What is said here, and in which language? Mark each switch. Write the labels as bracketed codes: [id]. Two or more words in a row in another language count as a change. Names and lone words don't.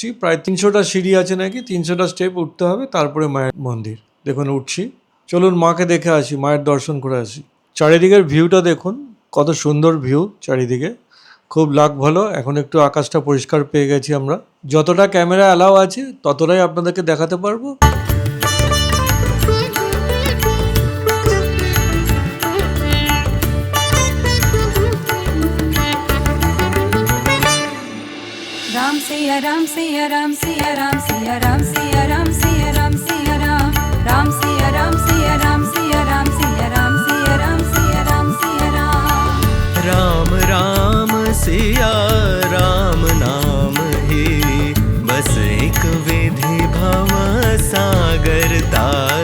[bn] প্রায় 300টা সিঁড়ি আছে নাকি, 300টা স্টেপ উঠতে হবে, তারপরে মায়ের মন্দির। দেখুন উঠছি, চলুন মাকে দেখে আসি, মায়ের দর্শন করে আসি। চারিদিকের ভিউটা দেখুন, কত সুন্দর ভিউ চারিদিকে, খুব লাক ভালো। এখন একটু আকাশটা পরিষ্কার পেয়ে গেছি আমরা। যতটা [en] camera allow [bn] আছে ততটাই আপনাদেরকে দেখাতে পারবো। [hi] राम सिया राम सिया राम सिया राम सिया राम सिया राम सिया राम सिया राम राम सिया राम सिया राम सिया राम सिया राम सिया राम सिया राम सिया राम राम राम सिया राम नाम ही बस एक विधि भव सागर तार।